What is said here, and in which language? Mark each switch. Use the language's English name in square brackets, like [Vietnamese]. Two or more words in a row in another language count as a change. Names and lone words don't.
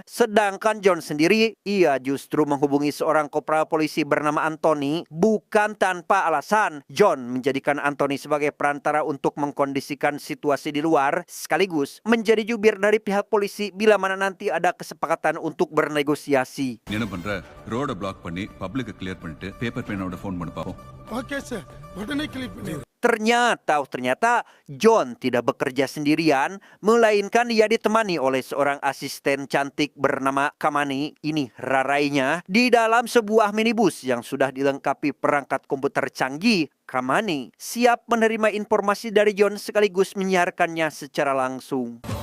[Indonesian] Sedangkan John sendiri, ia justru menghubungi seorang kopral polisi bernama Anthony. Bukan tanpa alasan, John menjadikan Anthony sebagai perantara untuk mengkondisikan situasi di luar, sekaligus menjadi jubir dari pihak polisi bila mana nanti ada kesepakatan untuk bernegosiasi. [Tamil] என்ன பண்ற [English] road block [Tamil] பண்ணி [English] public clear [Tamil] பண்ணிட்டு [English] paper pen [Tamil] ஃபோன் பண்ணி பாப்போம். [Indonesian] Oke, sir. Udah klik ini. Ternyata John tidak bekerja sendirian, melainkan ia ditemani oleh seorang asisten cantik bernama Kamani. Ini rarainya. Di dalam sebuah minibus yang sudah dilengkapi perangkat komputer canggih, Kamani siap menerima informasi dari John sekaligus menyiarkannya secara langsung.